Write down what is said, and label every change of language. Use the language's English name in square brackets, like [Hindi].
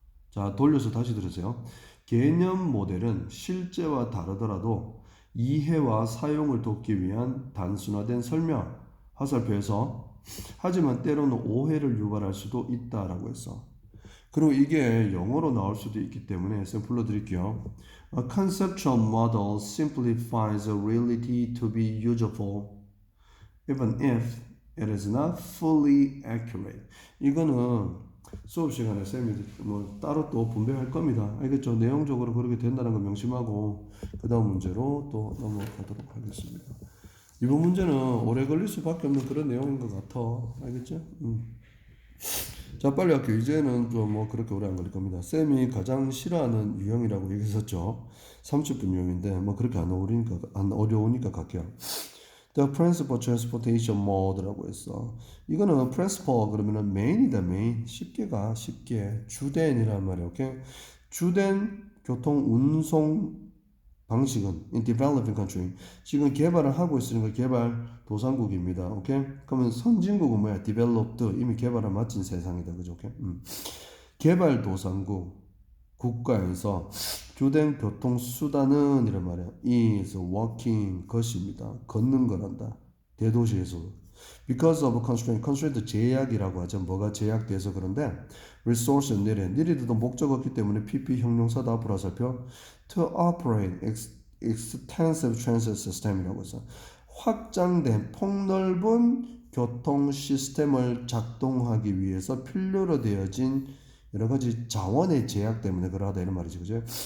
[Korean] 자, 돌려서 다시 들으세요. 개념 모델은 실제와 다르더라도 이해와 사용을 돕기 위한 단순화된 설명. 화살표에서 하지만 때로는 오해를 유발할 수도 있다라고 했어. 그리고 이게 영어로 나올 수도 있기 때문에 쌤 불러드릴게요. [English] A conceptual model simplifies a reality to be useful, even if it is not fully accurate. [Korean] 이거는 수업 시간에 쌤이 뭐 따로 또 분배할 겁니다. 알겠죠? 내용적으로 그렇게 된다는 거 명심하고 그 다음 문제로 또 넘어가도록 하겠습니다. 이번 문제는 오래 걸릴 수밖에 없는 그런 내용인 것 같아. 알겠죠? 자, 빨리 할게요. 이제는 좀 뭐 그렇게 오래 안 걸릴 겁니다. 쌤이 가장 싫어하는 유형이라고 얘기했었죠. 30분 유형인데 뭐 그렇게 안 어려우니까 갈게요. [English] The principal transportation mode [Korean] 라고 했어. 이거는 principal 그러면은 main이다 main. 쉽게 주된이란 말이야. 오케이? 주된 교통 운송 방식은 [English] in developing country [Korean] 지금 개발을 하고 있으니까 개발 도상국입니다. 오케이? 그러면 선진국은 뭐야? developed 이미 개발을 마친 세상이다. 그죠? 오케이? 개발 도상국 국가에서 주된 교통 수단은 이란 말이야. [English] is walking [Korean] 것입니다. 걷는 거란다. 대도시에서 [English] because of constraint [Korean] 제약이라고 하죠. 뭐가 제약돼서 그런데 [English] resource needed [Korean] 도 목적 없기 때문에 PP 형용사다 앞으로 살펴 [English] to operate extensive transit system [Korean] 이라고 해서 확장된 폭넓은 교통 시스템을 작동하기 위해서 필요로 되어진 여러 가지 자원의 제약 때문에 그러하다 이런 말이지, 그죠?